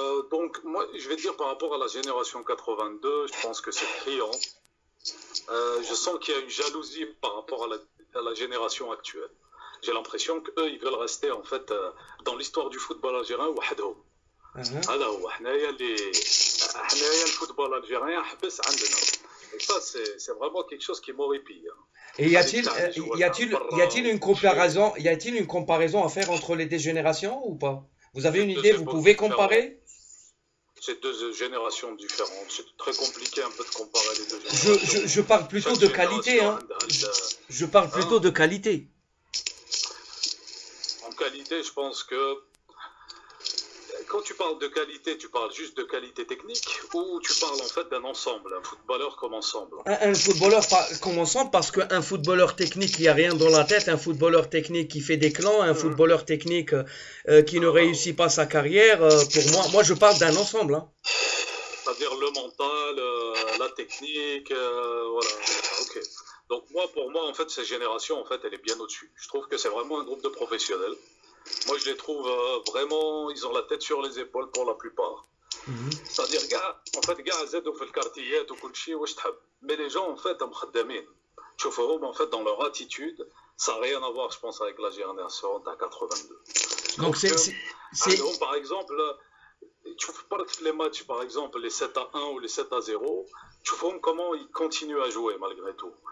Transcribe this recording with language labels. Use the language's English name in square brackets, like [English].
[French] Donc moi, je vais dire par rapport à la génération 82, je pense que c'est criant. Je sens qu'il y a une jalousie par rapport à la génération actuelle. J'ai l'impression qu'eux, ils veulent rester en fait dans l'histoire du football algérien [Arabic] وحدهم. هذا هو حنايا الفوتبول algérien حبس عندنا. [French] Et ça, c'est vraiment quelque chose qui m'horripile. Et y a-t-il une comparaison à faire entre les deux générations ou pas? Vous avez une idée? Vous pouvez comparer? C'est deux générations différentes. C'est très compliqué un peu de comparer les deux générations. Je parle plutôt de qualité, hein. Je parle plutôt de qualité. En qualité, je pense que quand tu parles de qualité, tu parles juste de qualité technique ou tu parles en fait d'un ensemble, un footballeur comme ensemble? Un footballeur comme ensemble, parce qu'un footballeur technique, il n'y a rien dans la tête. Un footballeur technique qui fait des clans, un footballeur technique qui ne réussit pas sa carrière, pour moi je parle d'un ensemble. Hein. C'est-à-dire le mental, la technique, voilà. Ok. Donc pour moi, en fait, cette génération, en fait, elle est bien au-dessus. Je trouve que c'est vraiment un groupe de professionnels. Moi, je les trouve vraiment, ils ont la tête sur les épaules pour la plupart. C'est-à-dire, gars, [Arabic] زادوا في الكارتيات وكل شيء واش تحب. [French] Mais les gens, en fait, [Arabic] مخدمين. تشوفهم, [French] en fait, dans leur attitude, ça n'a rien à voir, je pense, avec la génération de 82. Donc, c'est... Par exemple, tu vois les matchs, par exemple, les 7-1 ou les 7-0, tu vois comment ils continuent à jouer malgré tout.